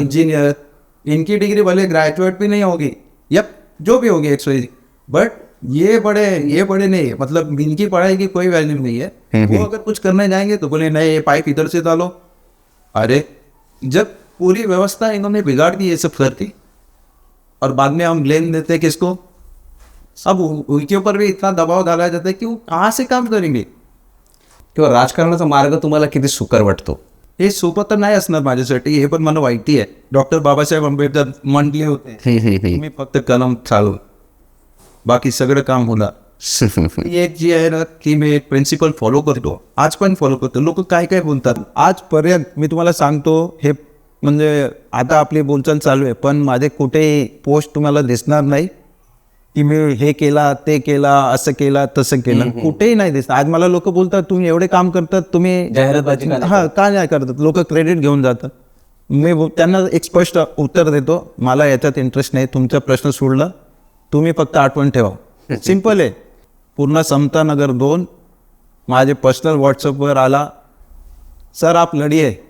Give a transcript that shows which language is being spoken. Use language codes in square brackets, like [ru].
[hi] Engineer, इनकी degree भले graduate भी नहीं होगी या जो भी होगी 100, बट ये बड़े नहीं, मतलब इनकी पढ़ाई की कोई वैल्यू नहीं है। वो अगर कुछ करने जाएंगे तो बोले नहीं ये पाइप इधर से डालो। अरे जब पूरी व्यवस्था इन्होंने बिगाड़ दी, ये सब करती, और बाद में हम ब्लेम देते हैं किसको? अब उनके ऊपर भी इतना दबाव डाला जाता है कि वो कहाँ से काम करेंगे. [mr] किंवा राजकारणाचा मार्ग तुम्हाला किती सुकर वाटतो? हे सोपं तर नाही असणार माझ्यासाठी, हे पण मला माहिती आहे. डॉक्टर बाबासाहेब आंबेडकर म्हटले होते तुम्ही फक्त कलम चालू, बाकी सगळं काम होणार. ही एक जी आहे ना की मी एक प्रिन्सिपल फॉलो करतो, आज पण फॉलो करतो. लोक काय काय बोलतात आजपर्यंत मी तुम्हाला सांगतो, हे म्हणजे आता आपली बोलचाल चालू आहे, पण माझे कुठेही पोस्ट तुम्हाला दिसणार नाही की मी हे केला ते केला असं केला तसं केलं, कुठेही नाही दिसत. आज मला लोक बोलतात तुम्ही एवढे काम करतात, तुम्ही जाहिरातबाजी का नाही हा का नाही करतात, लोक क्रेडिट घेऊन जातात. त्यांना एक स्पष्ट उत्तर देतो, मला याच्यात इंटरेस्ट नाही. तुमचा प्रश्न सोडला, तुम्ही फक्त आठवण ठेवा. सिंपल आहे. पूर्ण समता नगर 2 माझे पर्सनल व्हॉट्सअपवर आला, [hi] सर आप लड़िए,